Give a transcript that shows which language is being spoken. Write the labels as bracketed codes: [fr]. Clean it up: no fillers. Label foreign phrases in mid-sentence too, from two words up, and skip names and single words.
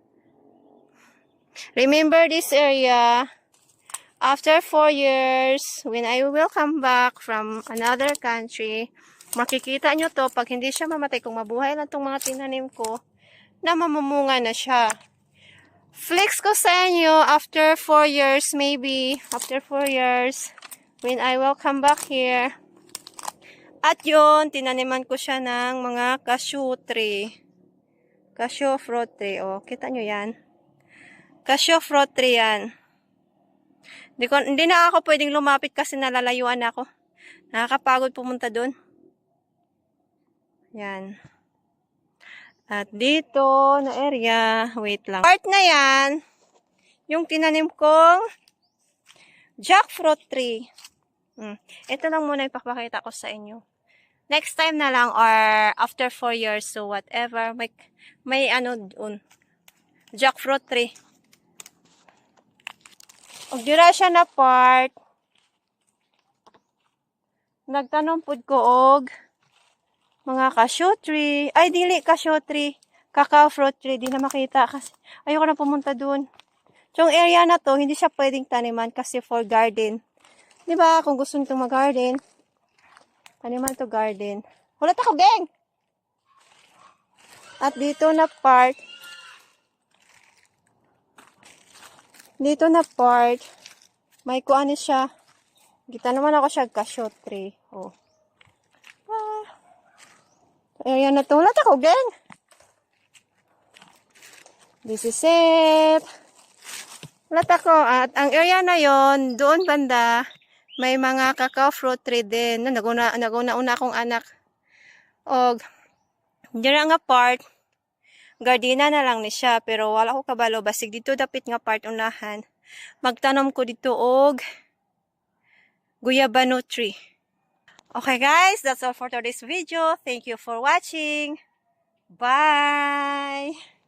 [en] Remember this area. After 4 years, when I will come back from another country, [tl] makikita nyo to pag hindi siya mamatay, kung mabuhay lang itong mga tinanim ko, na mamumunga na siya. Flex ko sa inyo [en] after 4 years, maybe, after 4 years, when I will come back here. [tl] At yun, tinaniman ko siya ng mga cashew tree. [en] Cashew fruit tree. [tl] O, kita nyo yan. [en] Cashew fruit tree [tl] yan. Hindi na ako pwedeng lumapit kasi nalalayuan ako. Nakakapagod pumunta doon. Yan. At dito na area, wait lang. Part na yan, yung tinanim kong [en] jackfruit tree. [tl] Ito lang muna ipapakita ko sa inyo. [en] Next time [tl] na lang [en] or after 4 years, so whatever, [tl] may ano doon. [en] Jackfruit tree. [ceb] Og dira siya na part. Nagtanom pud ko og mga [en] cashew tree. [ceb] Ay, dili [en] cashew tree. Cacao fruit tree. [tl] Di na makita kasi ayoko na pumunta dun. Yung area na to, hindi siya pwedeng taniman kasi [en] for garden. [tl] Diba? Kung gusto nito mag-garden, taniman to garden. [ceb] Hulat ako, beng! [tl] At dito na part, may kuan siya. [ceb] Kita naman ako siya [en] cashew tree. [tl] Oh. Area na to. [ceb] Hulat ako, beng! [en] This is it. [ceb] Hulat ako. [tl] At ang area na yon, doon banda, may mga [en] cacao fruit tree [tl] din. [ceb] Naguna akong anak. Og, dira nga part, gardena na lang ni siya. Pero wala ko kabalo. Basig dito dapit nga part unahan. Magtanom ko dito og guyabano tree. [en] Okay guys, that's all for today's video. Thank you for watching. Bye!